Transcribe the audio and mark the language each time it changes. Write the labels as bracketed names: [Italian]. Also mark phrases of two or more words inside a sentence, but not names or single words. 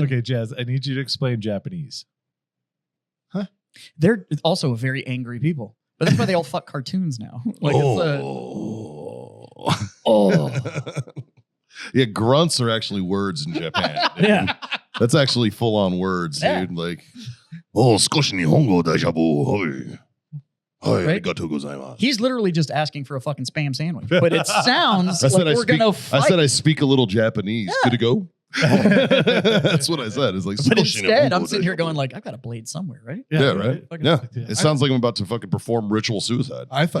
[English] Okay, Jazz, I need you to explain Japanese. they're also very angry people. But that's why they all fuck cartoons now. Like Oh. Yeah, grunts are actually words in Japan. yeah. That's actually full on words, Yeah. dude. Like, [Japanese] oh, 少し日本語大丈夫. Hoi. Hoi, [English] Right? [Japanese] ありがとうございます. [English] He's literally just asking for a fucking Spam sandwich. But it sounds I said like I we're speak. going to fight. I said I speak a little Japanese. Yeah. Good to go. That's what I said. It's like, but skoshi instead, I'm nihongo sitting here daijabou. going like, I've got a blade somewhere, right? Yeah, right. Fucking- Yeah. Yeah. It sounds like I'm about to fucking perform ritual suicide. I thought